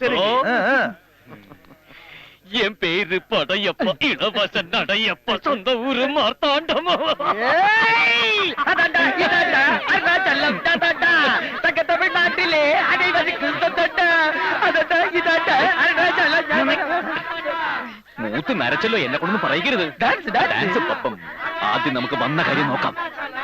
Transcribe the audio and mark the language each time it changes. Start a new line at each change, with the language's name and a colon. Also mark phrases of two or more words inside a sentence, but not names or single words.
Tamil: என் பேரு படையப்பா, இளவச நடையப்பா, சொந்த ஊரு மார்த்தாண்டமா. அருணாச்சலம் தங்க தமிழ்நாட்டிலே அனைவருக்கும்
Malayalam: മൂത്ത് നരച്ചല്ലോ എന്നെ കൊണ്ടൊന്നും പറയരുത്. ആദ്യം നമുക്ക് വന്ന കാര്യം നോക്കാം.